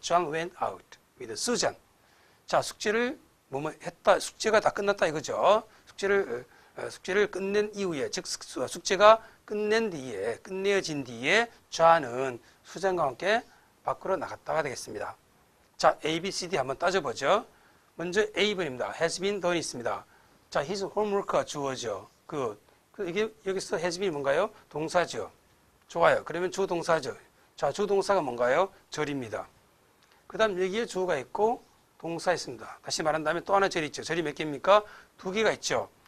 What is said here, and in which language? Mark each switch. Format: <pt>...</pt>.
<en>John went out with Susan.</en> <ko>자, 숙제를 뭐뭐 했다. 숙제가 다 끝났다 이거죠. 숙제를 끝낸 이후에, 즉 숙제가 끝내어진 뒤에 좌는 수장과 함께 밖으로 나갔다가 되겠습니다. 자, A, B, C, D 한번 따져보죠. 먼저 A번입니다.</ko> <en>has been done</en> <ko>있습니다. 자,</ko> <en>his homework</en> <ko>가 주어죠. 이게 여기서</ko> <en>has been</en> <ko>뭔가요? 동사죠. 좋아요. 그러면 주동사죠. 자, 주동사가 뭔가요? 절입니다. 그 다음 여기에 주어가 있고 동사 있습니다. 다시 말한다면 또 하나 절 있죠. 절이 몇 개입니까? 2개가 있죠.</ko>